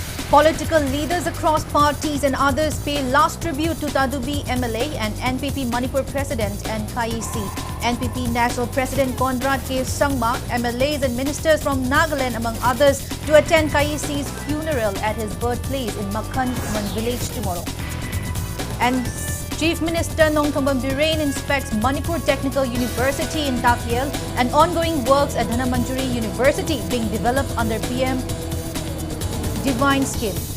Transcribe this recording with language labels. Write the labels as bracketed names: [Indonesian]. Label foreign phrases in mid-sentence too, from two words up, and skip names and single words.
[English] Political leaders across parties and others pay last tribute to Tadubi MLA and NPP Manipur President and KIC. NPP National President Conrad K. Sangma, MLAs and ministers from Nagaland among others to attend KIC's funeral at his birthplace in Makhan village tomorrow. And Chief Minister Nongthombam Birain inspects Manipur Technical University in Takyel and ongoing works at Dhanamanjuri University being developed under PM Divine Scheme.